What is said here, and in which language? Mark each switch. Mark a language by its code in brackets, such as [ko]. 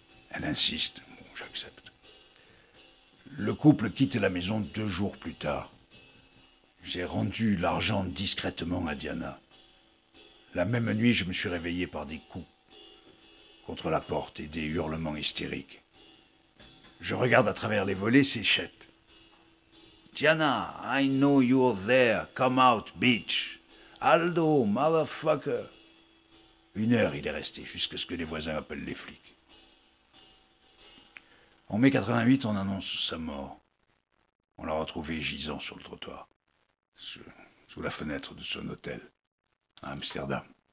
[fr] Elle insiste, bon, j'accepte. Le couple quitte la maison 2 jours plus tard. J'ai rendu l'argent discrètement à Diana. La même nuit, je me suis réveillé par des coups contre la porte et des hurlements hystériques. Je regarde à travers les volets, c'est Chet. [en] Diana, I know you're there. Come out, bitch. Aldo, motherfucker. [fr] 1 heure, il est resté, jusqu'à ce que les voisins appellent les flics. En mai 88, on annonce sa mort. On l'a retrouvé gisant sur le trottoir, sous la fenêtre de son hôtel, à Amsterdam.